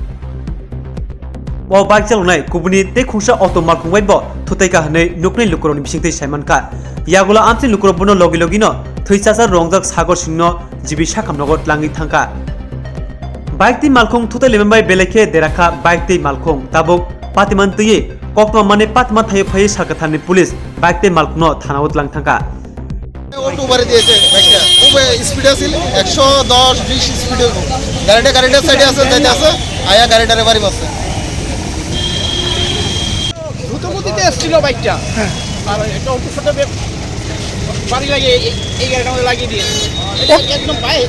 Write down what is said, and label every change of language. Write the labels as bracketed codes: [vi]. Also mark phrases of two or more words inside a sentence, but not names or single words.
[trp] O bike jaloknai Kubuni te Khungsa auto Malkungbai bo Tuteka Hane Nukni Lukuroni Bisingte Shaimanka Yagula Amti Lukurobuno Logi Logino Thuichasa Rongjak Sagor Singno Jibi Shakamnogot Langi Thangka Bike ti Malkung Tutelembai Beleke Deraka Bike ti Malkung Tabuk Patiman Tuye Kokma Mane Patma Thayo Phai Sarkathani Police Bike ti Malkungno Thanaot Lang Thangka [bn] অটো বাড়ি দিয়েছে বাইকটা খুব স্পিড আছিল 110 20 স্পিডে গাড়িটা সাইডে আছে যাইতে আছে আয়া গাড়িটারে বাড়ি মারছে দ্রুত গতিতে আসছিল বাইকটা আর একটা অটোর সাথে বাড়ি লাগিয়ে এই গাড়িটার মধ্যে লাগিয়ে দিয়েছে এটা একদম পায়ে